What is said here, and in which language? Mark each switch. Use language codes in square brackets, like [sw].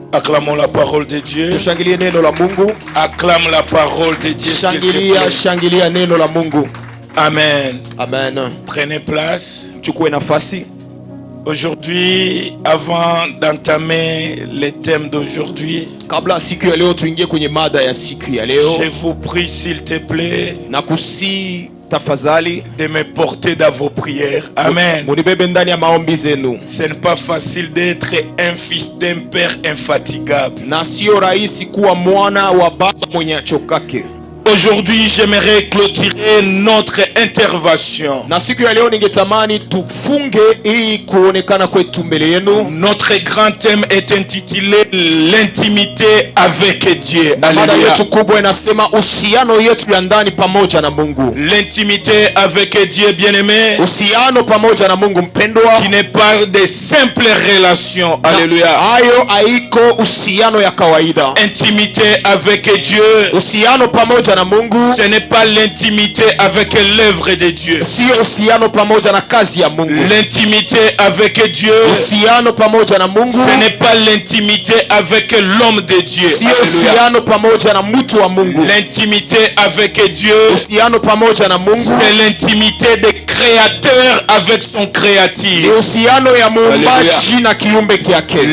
[fr] Acclamons la parole de Dieu. [sw] Tushangilie neno la Mungu. [fr] Acclame la parole de Dieu. s'il te plaît. [sw] Shangilia neno la Mungu. Amen. Amen. [fr] Prenez place. [sw] Chukue nafasi. [fr] Aujourd'hui, avant d'entamer les thèmes d'aujourd'hui, [sw] Kabla siku ya leo tuingie kwenye mada ya siku ya leo, [fr] je vous prie s'il te plaît [sw] na kusi tafadhali [fr] de me porter dans vos prières. Amen. [sw] munibebe ndani ya maombi zenu. [fr] Ce n'est pas facile d'être un fils d'un père infatigable. [sw] Na sio rahisi kuwa mwana wa baba mwenye achokake. [fr] Aujourd'hui, j'aimerais clôturer notre intervention. [sw] Na siku ya leo ningetamani tufunge ili kuonekana kwetu mbele yenu. [fr] Notre grand thème est intitulé l'intimité avec Dieu. [sw] Mada yetu kubwa inasema uhusiano yetu ya ndani pamoja na Mungu. [fr] L'intimité avec Dieu, bien-aimé. [sw] Uhusiano pamoja na Mungu mpendwa. [fr] Qui n'est pas de simples relations. Alléluia. [sw] Hayo haiko uhusiano ya kawaida. [fr] Intimité avec Dieu. [sw] Uhusiano pamoja na Mungu. [fr] Ce n'est pas l'intimité avec l'œuvre de Dieu. [sw] Sio uhusiano pamoja na kazi ya Mungu. [fr] L'intimité avec Dieu. [sw] Uhusiano pamoja na Mungu. [fr] Ce n'est pas l'intimité avec l'homme de Dieu. [sw] Sio uhusiano pamoja na mtu wa Mungu. [fr] L'intimité avec Dieu. [sw] Uhusiano pamoja na Mungu. [fr] C'est l'intimité des créateurs avec son créatif. [sw] Uhusiano ya muumbaji na kiumbe kyake.